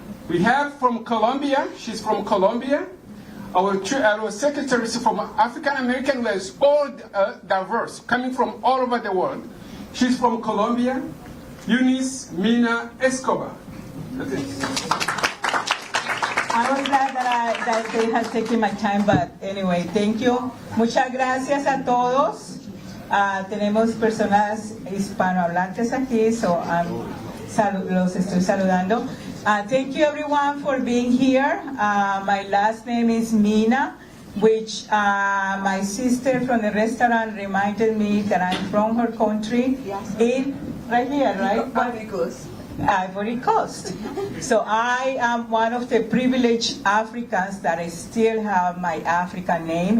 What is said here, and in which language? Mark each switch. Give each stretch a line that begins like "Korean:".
English: We have from Colombia, she's from Colombia. Our secretary is from African American, who is all diverse, coming from all over the world. She's from Colombia, Eunice Mina Escobar. I was glad that they had taken my time, but anyway, thank you.
Spanish: Muchas gracias a todos. Tenemos personas hispanohablantes aquí, so los estoy saludando.
English: Thank you everyone for being here. My last name is Mina, which my sister from the restaurant reminded me that I'm from her country. Right here, right? Ivory Coast. Ivory Coast. So I am one of the privileged Africans that I still have my African name.